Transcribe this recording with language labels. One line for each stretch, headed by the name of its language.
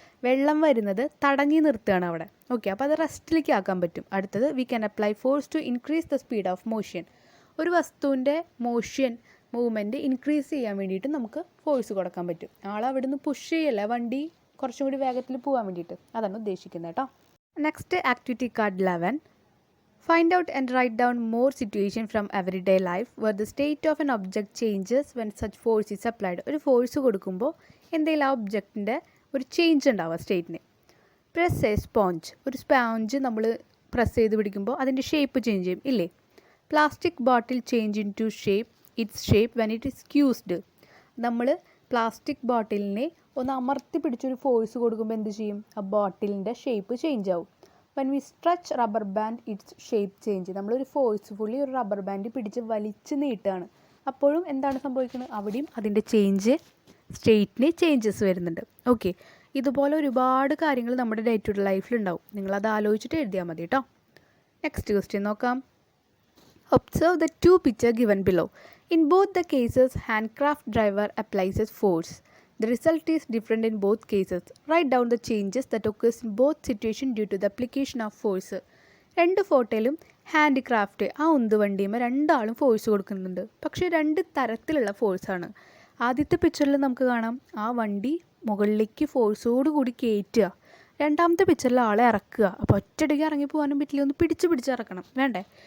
Malayalam: വെള്ളം വരുന്നത് തടഞ്ഞു നിർത്തുകയാണ് അവിടെ. ഓക്കെ, അപ്പോൾ അത് റെസ്റ്റിലേക്ക് ആക്കാൻ പറ്റും. അടുത്തത്,
English: We can apply force to increase the speed of motion.
Malayalam: ഒരു വസ്തുവിൻ്റെ മൂവ്മെൻറ്റ് ഇൻക്രീസ് ചെയ്യാൻ വേണ്ടിയിട്ട് നമുക്ക് ഫോഴ്സ് കൊടുക്കാൻ പറ്റും. അവിടെ നിന്ന് പുഷ് ചെയ്യല്ല, വണ്ടി കുറച്ചും കൂടി വേഗത്തിൽ പോകാൻ വേണ്ടിയിട്ട്. അതാണ് ഉദ്ദേശിക്കുന്നത് കേട്ടോ. Next activity card 11.
English: Find out and write down more situations from everyday life where the state of an object changes when such force is applied.
Malayalam: ഒരു ഫോഴ്സ് കൊടുക്കുമ്പോൾ എന്തെങ്കിലും ആ ഒബ്ജക്റ്റിൻ്റെ ഒരു ചേഞ്ച് ഉണ്ടാവുക സ്റ്റേറ്റിന്.
English: Press a sponge.
Malayalam: ഒരു സ്പോഞ്ച് നമ്മൾ press ചെയ്ത് പിടിക്കുമ്പോൾ അതിൻ്റെ ഷേപ്പ് ചേഞ്ച് ചെയ്യും ഇല്ലേ?
English: Plastic bottle change into its shape when it is squeezed.
Malayalam: നമ്മൾ പ്ലാസ്റ്റിക് ബോട്ടിലിനെ ഒന്ന് അമർത്തി പിടിച്ചൊരു ഫോഴ്സ് കൊടുക്കുമ്പോൾ എന്ത് ചെയ്യും? ആ ബോട്ടിലിൻ്റെ ഷേപ്പ് ചേഞ്ച് ആവും.
English: when we stretch rubber band its shape change.
Malayalam: നമ്മളൊരു ഫോഴ്സ്ഫുള്ളി ഒരു റബ്ബർ ബാൻഡ് പിടിച്ച് വലിച്ച് നീട്ടുകയാണ്, അപ്പോഴും എന്താണ് സംഭവിക്കുന്നത്? അവിടെയും അതിൻ്റെ സ്റ്റേറ്റിന് ചേഞ്ചസ് വരുന്നുണ്ട്. ഓക്കെ, ഇതുപോലെ ഒരുപാട് കാര്യങ്ങൾ നമ്മുടെ ഡേ ടു ഡേ ലൈഫിലുണ്ടാവും. നിങ്ങളത് ആലോചിച്ചിട്ട് എഴുതിയാൽ മതി കേട്ടോ. നെക്സ്റ്റ് ക്വസ്റ്റ്യൻ നോക്കാം.
English: Observe the 2 pictures given below. In both the cases, handcraft driver applies a force. The result is different in both cases. Write down the changes that occurs in both situations due to the application of force.
Malayalam: രണ്ട് ഫോട്ടോയിലും hand craft ആ ഉന്തുവണ്ടിയുമ്പോൾ രണ്ടാളും force കൊടുക്കുന്നുണ്ട്. പക്ഷേ രണ്ട് തരത്തിലുള്ള ഫോഴ്സാണ്. ആദ്യത്തെ പിക്ചറിൽ നമുക്ക് കാണാം ആ വണ്ടി മുകളിലേക്ക് ഫോഴ്സോടുകൂടി കയറ്റുക. രണ്ടാമത്തെ പിക്ചറിൽ ആളെ ഇറക്കുക. അപ്പോൾ ഒറ്റയടിക്ക് ഇറങ്ങി പോകാനും പറ്റില്ല, ഒന്ന് പിടിച്ചിറക്കണം വേണ്ടേ.